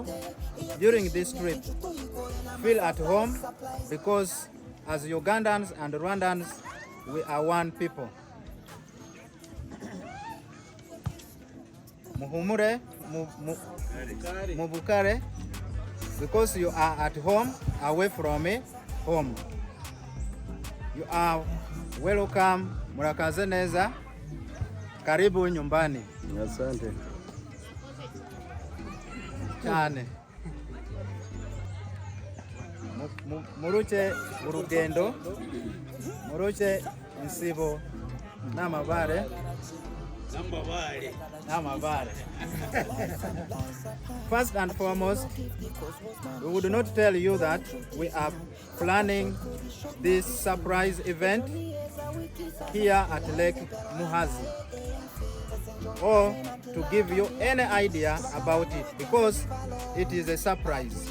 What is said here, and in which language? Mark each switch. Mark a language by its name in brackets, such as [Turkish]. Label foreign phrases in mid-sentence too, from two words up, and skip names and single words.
[English] During this trip, feel at home, because as Ugandans and Rwandans, we are one people. [Kinyarwanda] Muhumure, mubukare, [English] because you are at home, away from home. You are welcome, [Kinyarwanda] murakaze neza, [Swahili] karibu nyumbani. Asante. [Kinyarwanda] Cyane. Muruche urugendo, muruche insibo n'amabare. [English] First and foremost, we would not tell you that we are planning this surprise event here at Lake Muhazi, or to give you any idea about it, because it is a surprise.